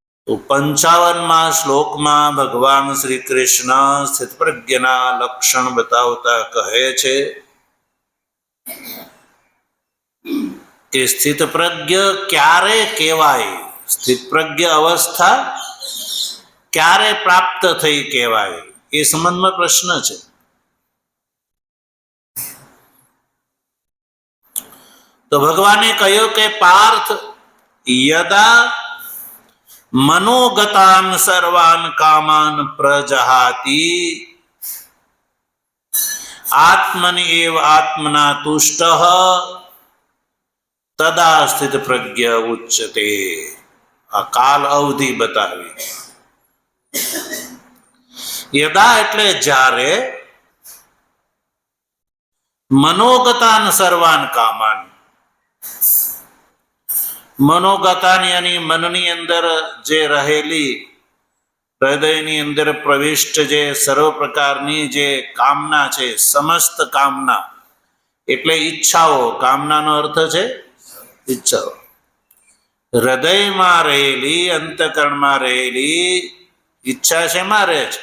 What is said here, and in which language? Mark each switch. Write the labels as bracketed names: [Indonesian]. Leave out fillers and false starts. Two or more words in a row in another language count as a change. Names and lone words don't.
[Gujarati] તો 55મા શ્લોકમાં ભગવાન શ્રી કૃષ્ણ સ્થિતપ્રજ્ઞના લક્ષણ બતાવતા કહે છે કે સ્થિતપ્રજ્ઞ ક્યારે કહેવાય, સ્થિતપ્રજ્ઞ અવસ્થા ક્યારે પ્રાપ્ત થઈ કહેવાય, એ સંબંધમાં પ્રશ્ન છે. તો ભગવાને કહ્યું કે પાર્થ, [Sanskrit] યદા મનોગતાન સર્વાન કામાન પ્રજહાતિ આત્મનિ એવ આત્મના તુષ્ટઃ તદા સ્થિત પ્રજ્ઞ ઉચ્યતે. [Gujarati] આ કાલ અવધિ બતાવી. યદા એટલે જ્યારે, [Sanskrit] મનોગતાન સર્વાન કામાન, મનોગતાન યાની મનની [Gujarati] અંદર જે રહેલી, હૃદયની અંદર પ્રવિષ્ટ જે સર્વ પ્રકારની જે કામના છે, સમસ્ત કામના એટલે ઈચ્છાઓ, કામનાનો અર્થ છે ઈચ્છાઓ, હૃદયમાં રહેલી, અંતકરણમાં રહેલી ઈચ્છા શેમાં રહે છે?